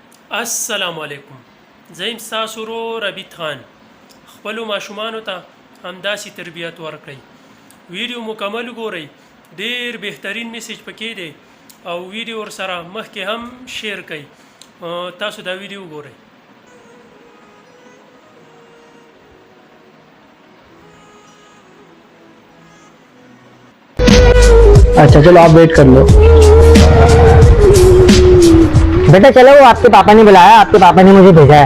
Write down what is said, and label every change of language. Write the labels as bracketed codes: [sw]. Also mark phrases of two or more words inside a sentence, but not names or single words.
[ps] अस्सलामुअलैकुम ज़ईम सासु ورور عبید خان خپلو ماشومانو ته همداسې تربیت ورکړئ. ویډیو مکمل ګورئ، ډیر بهترین میسج پکې دی او ویډیو ور سره مخکې هم شیر کړئ. تاسو دا ویډیو ګورئ. [hi] अच्छा चलो आप वेट कर लो। बेटा चलो, वो आपके पापा ने बुलाया, आपके पापा ने मुझे भेजा है।